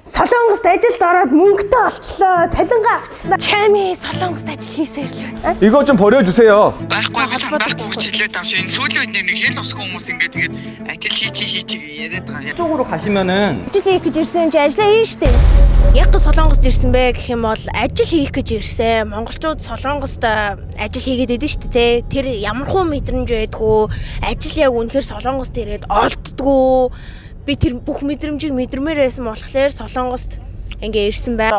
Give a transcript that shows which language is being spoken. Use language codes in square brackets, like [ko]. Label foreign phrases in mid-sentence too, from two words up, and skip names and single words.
[mn] Солонгост ажилд ороод мөнгөтэй олчлоо. Цалингаа авчлаа. Чами Солонгост ажил хийсээр л байна. [ko] 이거 좀 버려주세요. [mn] байхгүй гэж хэлээд авш. Энэ сүүлийн үед нэг хэл усгүй хүмүүс ингээд тэгээд ажил хийчих яриад байгаа. [ko] 이쪽으로 가시면은 [mn] Ажил хийх гэж ирсэн юм чи ажиллаа хийн штэ. Яг г Солонгост ирсэн бэ гэх юм бол ажил хийх гэж ирсэн. Монголчууд Солонгост ажил хийгээд идэв штэ те. Тэр ямархуу мэдрэмж байдгүй. Ажил яг үнэхээр Солонгост ирээд олддгоо. Би тэр бүх мэдрэмжийг мэдэрмээр байсан болохоор Солонгост ингээ ирсэн байна.